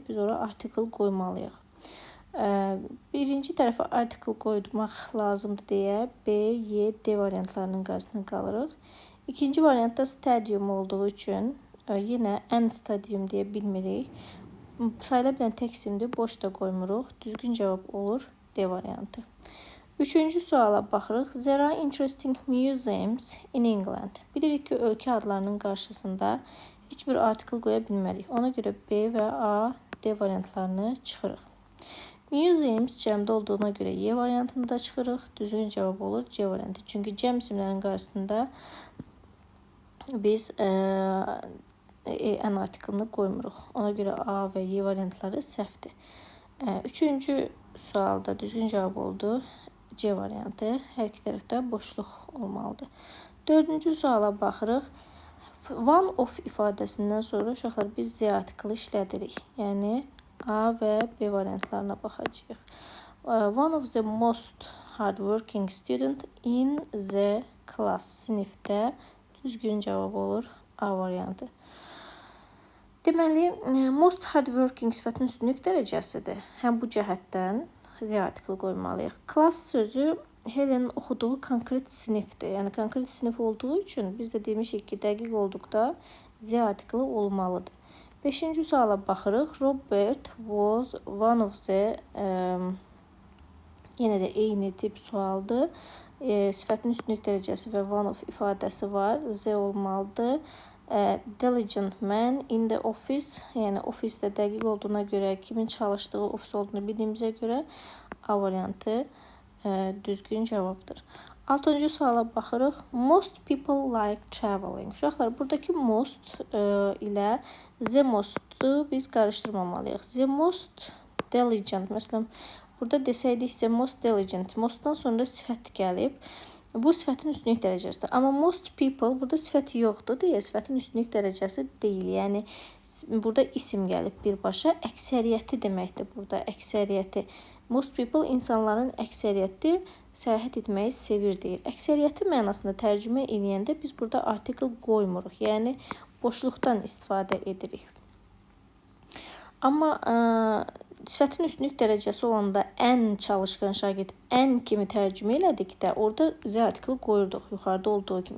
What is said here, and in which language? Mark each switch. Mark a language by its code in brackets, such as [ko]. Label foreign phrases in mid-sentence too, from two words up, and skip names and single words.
[az] Biz ora artikl qoymalıyıq. Birinci tərəfə artikl qoymaq lazımdır deyə B, Y, D variantlarının qarşısına qalırıq. İkinci variantda stadium olduğu üçün yenə [en] N stadium [az] deyə bilmirik. Sayıla bilən tək isimdir. Boş da qoymuruq. Düzgün cavab olur D variantı. Üçüncü suala baxırıq. [en] There are interesting museums in England. [az] Bilirik ki, ölkə adlarının qarşısında heç bir artikl qoya bilmərik. Ona görə B və A, D variantlarını çıxırıq. Museums cəmdə olduğuna görə Y variantını da çıxırıq. Düzgün cavab olur C variantı. Çünki cəm isimlərin qarşısında biz N artiklını qoymuruq. Ona görə A və Y variantları səhvdir. Üçüncü sualda düzgün cavab oldu C variantı. Hər iki tərəfdə boşluq olmalıdır. Dördüncü suala baxırıq. [en] One of [az] ifadəsindən sonra uşaqlar biz Z artiklı işlədirik. Yəni, A və B variantlarına baxacağıq. [en] One of the most hardworking student in the class. [az] Sinifdə düzgün cavab olur A variantı. Deməli, [en] most hardworking [az] sifətinin üstünlük dərəcəsidir. Həm bu cəhətdən Z artiklı qoymalıyıq. Class sözü Helen'in oxuduğu konkret sinifdir. Yəni, konkret sinif olduğu üçün biz də demişik ki, dəqiq olduqda Z artiklı olmalıdır. Beşinci suala baxırıq. [en] Robert was one of the [az] yenə də eyni tip sualdır. Sifətin üstünlük dərəcəsi və [en] one of [az] ifadəsi var. Z olmalıdır. [en] Diligent man in the office. [az] Yəni, ofisdə dəqiq olduğuna görə, kimin çalışdığı ofis olduğunu bildiyimizə görə A variantı düzgün cavabdır. Altıncı suala baxırıq. [en] Most people like traveling. [az] Uşaqlar, buradakı most ilə [en] the most- [az] u biz qarışdırmamalıyıq. [en] The most diligent. [az] Məsələn, burada desəydik [en] the most diligent. [az] Most-dan sonra sifət gəlib. Bu sifətin üstünlük dərəcəsidir. Amma [en] most people [az] burada sifəti yoxdur deyə sifətin üstünlük dərəcəsi deyil. Yəni burada isim gəlib birbaşa. Əksəriyyəti deməkdir burada. Əksəriyyəti. [en] Most people [az] insanların əksəriyyəti səyahət etməyi sevir deyir. Əksəriyyəti mənasında tərcümə edəndə biz burada artikel qoymuruq. Yəni boşluqdan istifadə edirik. Amma sifətin üstünlük dərəcəsi olanda ən çalışqan şagird, ən kimi tərcümə elədikdə orada z artikeli qoyurduq yuxarıda olduğu kimi.